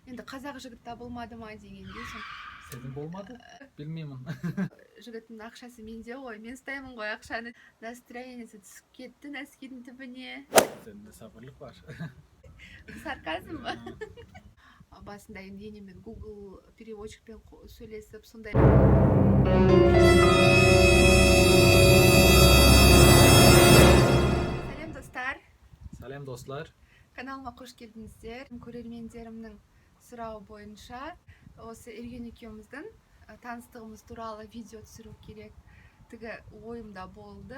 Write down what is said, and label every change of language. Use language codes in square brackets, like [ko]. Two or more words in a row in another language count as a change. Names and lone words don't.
[kk] Енді қазақ жігіт табылмады ма дегенде [tr] Senin болмады? Bilmiyorum. [kk] жігіттің ақшасы менде ғой, мен ұстаймын ғой ақшаны. Настроениесі түсіп кетті нәскидің түбіне. [tr] Sende sabırlık var. [kk] Сарказм ба? Басында енді енемен Google переводчикпен сөйлесіп сондай. Сәлем достар. [tr] Selam dostlar. [kk] Каналыма қош келдіңіздер. Көрермендерімнің сұрауы бойынша осы Ерген екеуміздің таныстығымыз туралы видео түсіру керектігі ойымда болды.